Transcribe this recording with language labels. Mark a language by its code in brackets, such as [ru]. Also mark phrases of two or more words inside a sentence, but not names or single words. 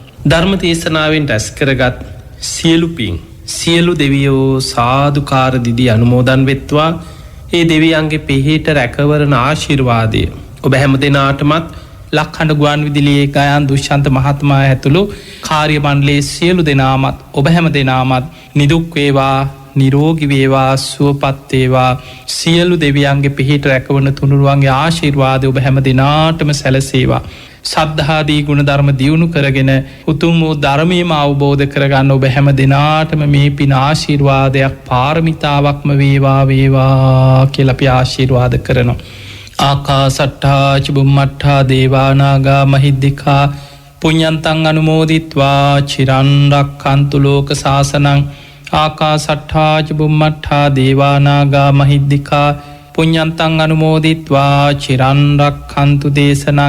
[si] ධර්ම දේශනාවෙන් රැස් කරගත් සියලු පින් සියලු දෙවියෝ සාධකාර දිදි අනුමෝදන් වෙත්වා ඒ දෙවියන්ගේ පිහිට රැකවරණ ආශිර්වාදය ඔබ හැම දෙනාටමත් ලක්හඬ ගුවන් විදිලියේ ගයන් දුෂ්ෂන්ත මහත්මා ඇතුළු කාර්ය මණ්ඩලයේ සියලු දෙනාමත් ඔබ හැම දෙනාමත් නිදුක්වේවා නිරෝගිවේවා සුවපත්තේවා සියලු දෙවියන්ගේ පිහිට රැකවන තුනුරුවන්ගේ ආශිර්වාද ඔබ හැම දෙනාටම සැලසේවා. සද්ධාදී ගුණධර්ම දියුණු කරගෙන උතුම් වූ ධර්මයම අවබෝධ කරගන්න ඔබ හැම දෙනාටම මේ පින ආශිර්වාදයක් පාරමිතාවක්ම වේවා වේවා කියලා අපි ආශිර්වාද කරනවා. [pi] ආකාසට්ඨා ච බුම්මට්ඨා දේවා නාග මහිද්దికා පුඤ්ඤන්තං අනුමෝදිත්වා චිරන් රක්ඛන්තු ලෝක සාසනං. ආකාසට්ඨා ච බුම්මට්ඨා දේවා නාග මහිද්దికා පුඤ්ඤන්තං අනුමෝදිත්වා චිරන් රක්ඛන්තු දේශනං.